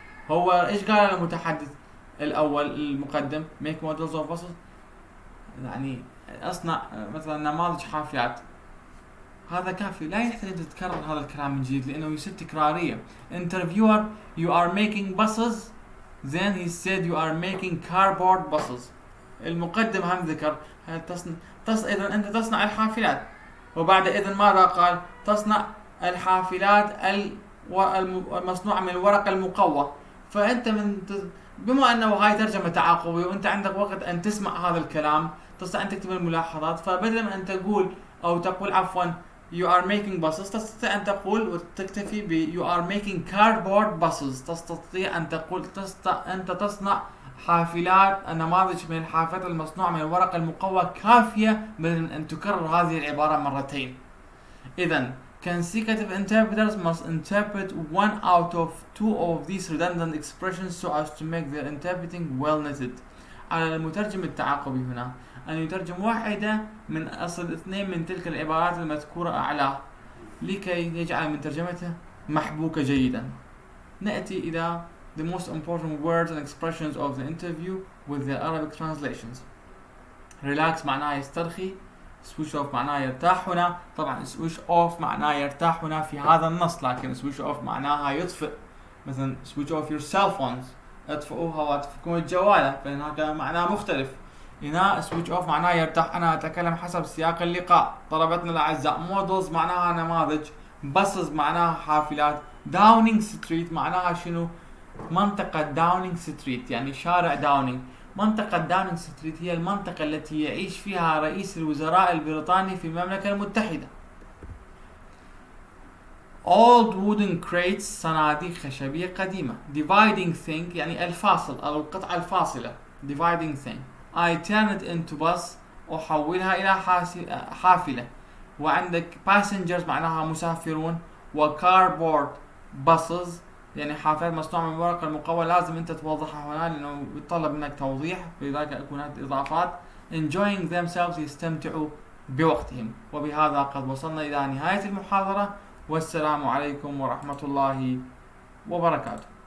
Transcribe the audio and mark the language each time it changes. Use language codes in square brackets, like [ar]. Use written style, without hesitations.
[ar] هو إيش قال المتحدث الأول المقدم [en] make models of buses، [ar] يعني أصنع مثلا نماذج حافلات. هذا كافي، لا يحتاج أن تتكرر هذا الكلام من جديد لأنه يصير تكرارية. [en] Interviewer you are making buses Then he said you are making cardboard buses. [ar] المقدم هم ذكر إذا أنت تصنع الحافلات، وبعد إذن ماذا قال؟ تصنع الحافلات المصنوعة من الورق المقوى. فأنت بما أنه هاي ترجمة تعاقبية وأنت عندك وقت أن تسمع هذا الكلام، تستطيع أن تكتب الملاحظات. فبدل ما أن تقول أو تقول عفوا [en] you are making buses، [ar] تستطيع أن تقول وتكتفي ب [en] you are making cardboard buses. [ar] تستطيع أن تقول أنت تصنع حافلات، نماذج من الحافلات المصنوعة من الورق المقوى كافية بدل من أن تكرر هذه العبارة مرتين. إذن [en] consecutive interpreters must interpret one out of two of these redundant expressions so as to make their interpreting well knitted. [ar] على المترجم التعاقبي هنا أن يترجم واحدة من أصل اثنين من تلك العبارات المذكورة أعلاه لكي يجعل من ترجمته محبوكة جيدا. نأتي إلى [en] the most important words and expressions of the interview with their Arabic translations. [ar] relax معناها يسترخي، switch off معناها يرتاح هنا. طبعا switch off معناها يرتاح هنا في هذا النص، لكن switch off معناها يطفئ. مثلا [en] switch off your cell phones، [ar] اطفئوها واتفكوا الجوال، فهناك معناه مختلف. هنا switch off معناها يرتاح. أنا أتكلم حسب سياق اللقاء. طلبتنا الأعزاء models معناها نماذج، buses معناها حافلات، داونينج ستريت معناها شنو؟ منطقة داونينج ستريت يعني شارع داونينج. منطقة داونينج ستريت هي المنطقة التي يعيش فيها رئيس الوزراء البريطاني في المملكة المتحدة. [en] old wooden crates [ar] صناديق خشبية قديمة. dividing thing يعني الفاصل أو القطعة الفاصلة. [en] dividing thing. I turn it into bus، [ar] أحولها إلى حافلة. وعندك passengers معناها مسافرون، وcardboard buses يعني حافلات مصنوعة من الورق المقوى. لازم أنت توضحها هنا لأنه يتطلب منك توضيح، لذلك أكون هذه إضافات. [en] enjoying themselves [ar] يستمتعوا بوقتهم. وبهذا قد وصلنا إلى نهاية المحاضرة، والسلام عليكم ورحمة الله وبركاته.